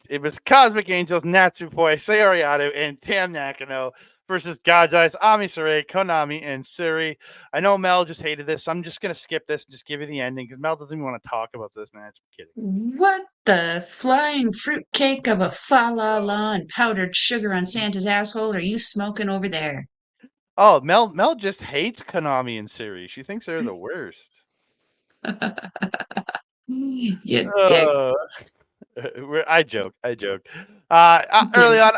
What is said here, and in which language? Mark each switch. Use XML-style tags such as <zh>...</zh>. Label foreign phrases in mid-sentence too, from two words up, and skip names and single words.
<en>It was Cosmic Angels, Natsupoi, Sayoriado, and Tam Nakano versus God's Eyes, Ami Sarai, Konami, and Suri. I know Mel just hated this, so I'm just going to skip this and just give you the ending because Mel doesn't even want to talk about this match. I'm kidding. What the flying fruitcake of a fa la la and powdered sugar on Santa's asshole are you smoking over there? Oh, Mel just hates Konami and Suri. She thinks they're the worst. You dick. Uh, I joke. I joke. Early on,</en>